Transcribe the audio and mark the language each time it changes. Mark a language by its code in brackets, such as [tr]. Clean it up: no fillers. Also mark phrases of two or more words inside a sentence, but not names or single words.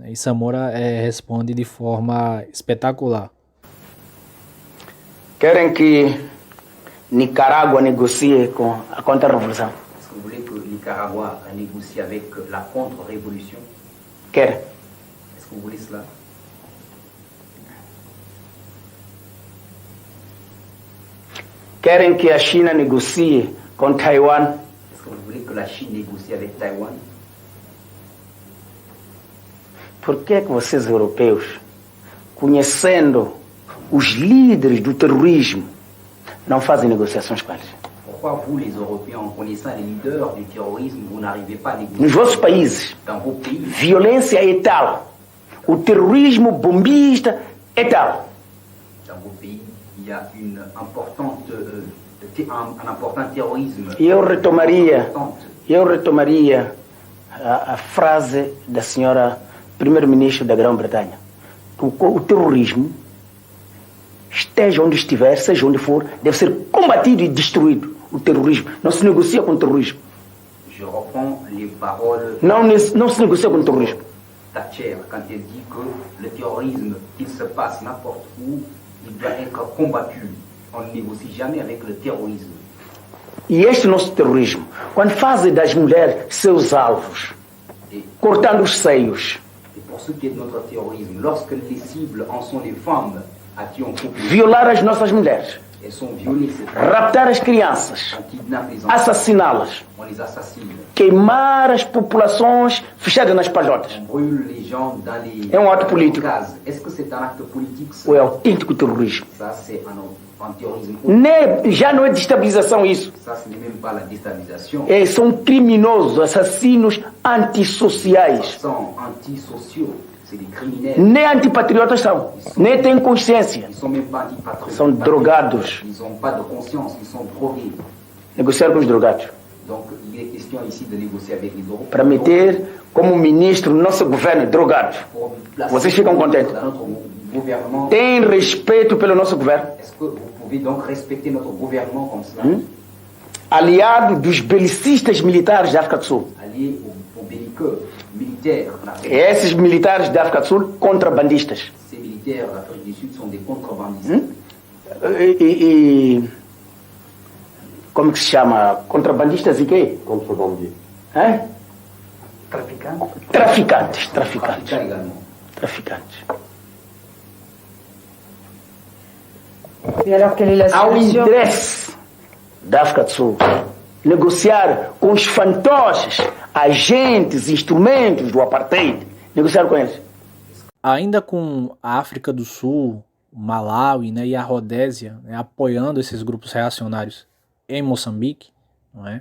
[pt] E Samora responde de forma espetacular. Querem que Nicarágua negocie com a contra-revolução? [fr] Est-ce que vous voulez que le Nicaragua négocie avec la contre-révolution? [pt] Querem. [fr] Est-ce que vous voulez cela? [pt] Querem que a China negocie com Taiwan? [fr] Est-ce que vous voulez que la Chine négocie avec Taïwan? [pt] Por que é que vocês, europeus, conhecendo os líderes do terrorismo, não fazem negociações com eles? [fr] Pourquoi vous, les Européens, en connaissant les leaders du terrorisme, vous n'arrivez pas à négocier [pt] Nos vossos países, [fr] dans vos pays? [pt] violência é tal, o terrorismo bombista é tal. [fr] Dans vos pays, il y a une importante, un important terrorisme. [pt] E eu retomaria Importante. a frase da senhora primeiro-ministro da Grã-Bretanha. O terrorismo, esteja onde estiver, seja onde for, deve ser combatido e destruído. O terrorismo. Não se negocia com o terrorismo. [fr] Je reprends les paroles [pt] Não se negocia com o terrorismo. [fr] Thatcher quand elle dit que le terrorisme, qu'il se passe n'importe où, il doit être combattu. On ne négocie jamais avec le terrorisme. [pt] E este nosso terrorismo, quando fazem das mulheres seus alvos, cortando os seios, [fr] Et pour ce qui est de notre terrorisme, lorsque les cibles en sont les femmes à qui on coupe les [pt] violar as nossas mulheres, [fr] elles sont violées, c'est [pt] raptar as crianças, [fr] on kidnappe les enfants, [pt] assassiná-las, [fr] on les assassine, [pt] queimar as populações fechadas nas palhotas. [fr] on brûle les gens dans les [pt] É um ato político. [fr] cases. Est-ce que c'est un acte politique ça? [pt] Ou é autêntico terrorismo. [fr] Ça, c'est un terrorisme. [pt] Já não é destabilização isso. [fr] Ça, ce n'est même pas la déstabilisation. [pt] São criminosos, assassinos antissociais. [fr] Ce sont antisociaux, c'est des criminels. [pt] Nem antipatriotas são. Nem têm consciência. [fr] Ils sont même pas antipatriotes. [pt] São drogados. [fr] Ils n'ont pas de conscience, ils sont drogués. [pt] Negociar com os drogados. [fr] Donc, il est question ici de négocier avec les drogues. [pt] Para meter como ministro no nosso governo drogados. [fr] Pour placer [pt] Vocês ficam contentes? [fr] dans notre gouvernement. [pt] Tem respeito pelo nosso governo. [fr] Est-ce que vous pouvez donc respecter notre gouvernement comme cela? [pt] Aliado dos belicistas militares da África do Sul. [fr] Allié aux belliqueux militaires en Afrique. [pt] Esses militares da África do Sul, contrabandistas. [fr] Ces militaires d'Afrique du Sud sont des contrebandistes. [pt] Como que se chama? Contrabandistas e quê? [fr] Contrebandier. Hein? [pt] Traficante. Traficantes. [fr] Trafiquants également. [pt] Traficantes. [fr] Et alors, quelle est la [pt] Há um [fr] situation? [pt] interesse da África do Sul negociar com os fantoches, agentes, instrumentos do apartheid. Negociar com eles. Ainda com a África do Sul, o Malawi, né, e a Rodésia, né, apoiando esses grupos reacionários em Moçambique, não é?